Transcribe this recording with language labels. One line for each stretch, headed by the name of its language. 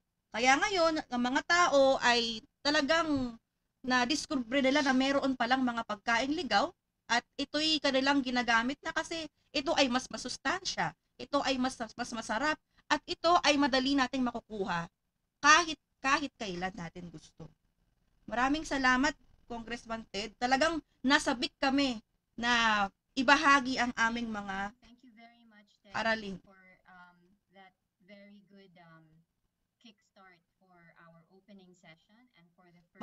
Filipino: Kaya ngayon, ang mga tao ay talagang na-discover nila na meron palang mga pagkain ligaw at ito'y kanilang ginagamit na kasi ito ay mas masustansya, ito ay mas masarap at ito ay madali nating makukuha kahit kailan natin gusto. Maraming salamat, Congressman Ted. Talagang nasabik kami na ibahagi ang aming mga
English: Thank you very much, Ted,
Filipino: aralin.
English: for that very good kickstart for our opening session and for the first.